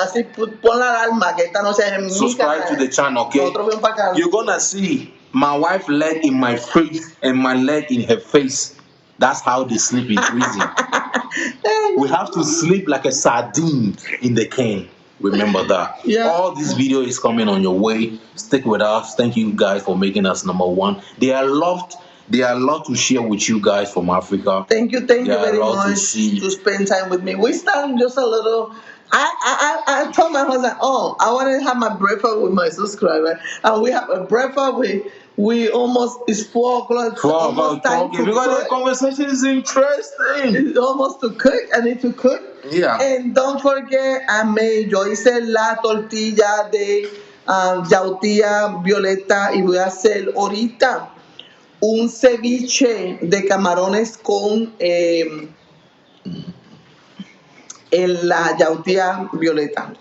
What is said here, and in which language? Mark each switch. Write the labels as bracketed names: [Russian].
[Spanish] Así pon la alarma que esta noche es en mi canal. [English] Subscribe to the channel, okay? You're gonna see my wife leg in my face and my leg in her face. That's how they sleep in prison. We have to sleep like a sardine in the can. Remember that. Yeah. All this video is coming on your way. Stick with us. Thank you guys for making us number one. They are a lot to share with you guys from Africa. Thank you very much to spend time with me. We started just a little. I told my husband, I want to have my breakfast with my subscriber, and we have a breakfast. We almost, it's 4 o'clock. It's almost time to cook. Because the conversation is interesting. It's almost to cook. I need to cook. Yeah. And don't forget, [Spanish] yo hice la tortilla de yautía violeta y voy a hacer ahorita un ceviche de camarones con la yautía violeta.